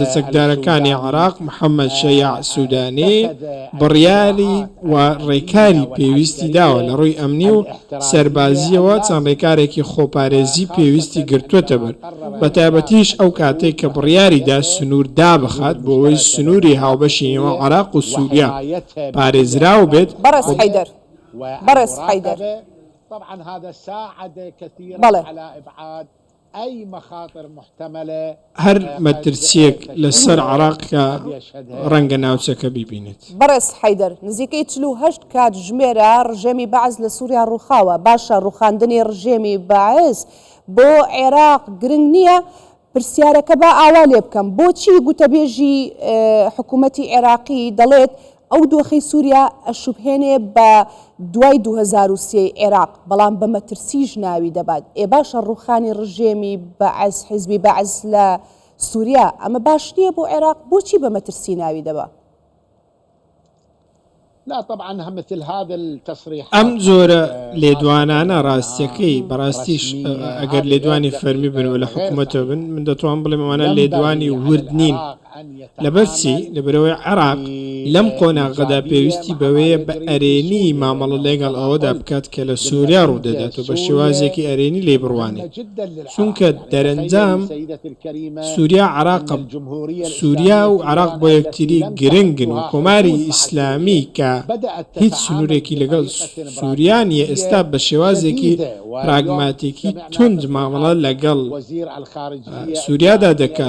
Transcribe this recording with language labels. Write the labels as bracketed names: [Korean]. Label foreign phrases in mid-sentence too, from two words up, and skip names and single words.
[Central Kurdish] چەکدارەکانی عێراق محەممەد شەیاع سوودانی بڕیاری و ڕێکاری پێویستی داوە لە ڕووی ئەمنی و سەربازیەوە چەند ڕێکارێکی خۆپارێزی پێویستی گرتووەتە بەر، بە تایبەتیش ئەو کاتێک کە بڕیاریدا سنوور دابخات بۆ ئەوەی سنووری هاوبەشی نێوان عێراق و سووریا پارێزراو بێت. بەڕێز حەیدەر [Arabic] طبعا هذا ساعد كثيرا على ابعاد اي مخاطر محتمله. [Central Kurdish] هەر مەترسیەک لەسەر عێراق کە ڕەنگە ناوچەکە بیبینێت. بەڕێز حەیدەر نزیکەی 48 کاتژمێرە ڕژێمی بەعز لە سووریا ڕووخاوە، باشە ڕووخاندنی ڕژێمی بەعز بۆ عێراق گرنگ نییە. پرسیارەکە با ئاوا لێ بکەم، بۆچی گوتەبێژی حکوومەتی عێراقی دەڵێت ئەو دۆخەی سووریا ئەشوبهێنێ بە دوای 2003 عێراق، بەڵام بە مەترسیش ناوی دەبات؟ باشە ڕووخانی ڕژێمی بەعز حیزبی بەعز لە سووریا ئەمە باش نییە بۆ عێراق، بۆچی بە مەترسی ناوی دەبا؟ [Arabic] لا طبعا مثل هذا التصريح [Central Kurdish] ئەم جۆرە لێدوانانە ڕاستیەکەی بەڕاستیش ئەگەر لێدوانی فەرمی بن و لە حکوومەتەوە بن، من دەتوان بڵێم ئەمانە لێدوانی ورد نین. لەبەرچی لەبەرەوەی عێراق لەم قۆناغەدا پێویستی بەوەیە بە ئەرێنی مامەڵە لەگەڵ ئەوەدا بکات کە لە سووریا ڕوودەدات و بە شێوازێکی ئەرێنی لێ بڕوانێت، چونکە دەرەنجام سووریا عێراق سووریا و عێراق بۆ یەکتری گرنگن و کۆماری ئیسلامی کە هیچ سنوورێکی لەگەڵ سووریانیە ئێستا بە شێوازێکی پراگماتیکی تند مامەڵە لەگەڵ سووریادا دەکات.